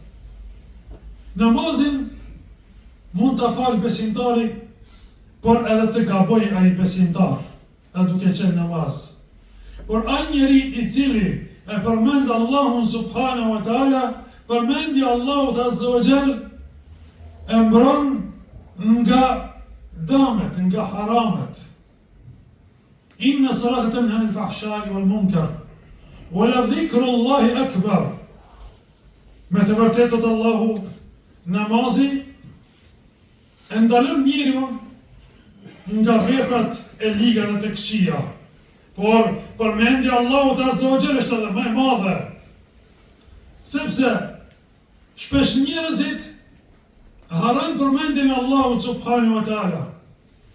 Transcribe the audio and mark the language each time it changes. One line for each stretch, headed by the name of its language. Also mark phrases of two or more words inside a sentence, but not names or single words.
Albanian: Namazin mund ta falë besimtari, por edhe të gaboj ai besimtar, edhe duke qenë namaz. Por ai njeri i cili e përmend Allahun
Arabic: سبحانه وتعالى,
Albanian: përmendja Allahut
Arabic: عز وجل
Albanian: e mbron nga damet, nga haramet.
Arabic: إن الصلاة تنهى عن الفحشاء والمنكر ولذكر الله أكبر.
Albanian: Me të vërtetë Allahu, namazi e ndalon njeriun nga veprat e liga dhe të këqija. Por përmendja Allahut
Arabic: عز وجل
Albanian: është edhe më e madhe. Sepse shpesh njerëzit harrojnë përmendjen e Allahut
Arabic: سبحانه وتعالى.